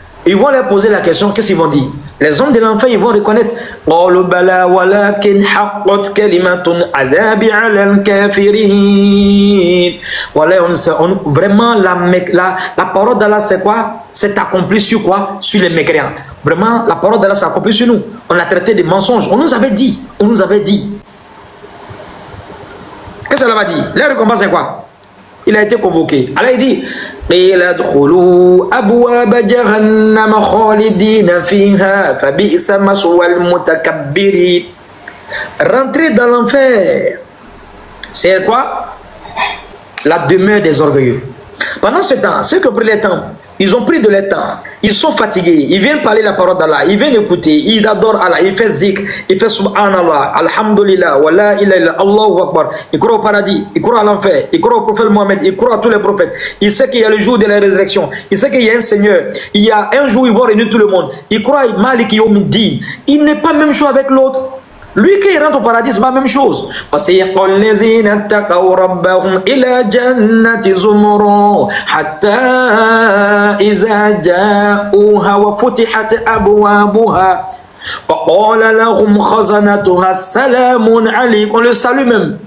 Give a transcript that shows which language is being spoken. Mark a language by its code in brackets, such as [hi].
[fr] Ils vont leur poser la question, qu'est-ce qu'ils vont dire? Les hommes de l'enfer, ils vont reconnaître vraiment la parole d'Allah c'est quoi? C'est accompli sur quoi? Sur les mécréants. Vraiment, la parole d'Allah s'est accomplie sur nous. On a traité des mensonges. On nous avait dit. On nous avait dit. Qu'est-ce que ça va dire? La récompense c'est quoi? Il a été convoqué. Allah il dit [ar] قيل ادخلوا أبواب جهنم خالدين فيها فبئس مثوى المتكبرين. [fr] Rentrer dans l'enfer, c'est quoi? La demeure des orgueilleux. Pendant ce temps, ceux qui ont pris le temps, ils ont pris de leur temps, ils sont fatigués, ils viennent parler la parole d'Allah, ils viennent écouter, ils adorent Allah, ils font zikr, ils font subhanallah, alhamdulillah, wa la ilaha illallah, Allahu akbar, ils croient au paradis, ils croient à l'enfer, ils croient au prophète Mohammed, ils croient à tous les prophètes, ils savent qu'il y a le jour de la résurrection, ils savent qu'il y a un Seigneur, il y a un jour où ils vont réunir tout le monde, ils croient à Malik Yawmiddin, il n'est pas même chose avec l'autre. Lui qui rentre au paradis, c'est pas la même chose. [ar] وَسِيقَ الَّذِينَ اتَّقَوْا رَبَّهُمْ إِلَى جَنَّةِ زُمُرًا حَتَّى إِذَا جَاءُوهَا وَفُتِحَتْ أَبْوَابُهَا وَقَالَ لَهُمْ خَزَنَتُهَا سَلَامٌ عَلَيْكُمْ. [fr] On le salue même.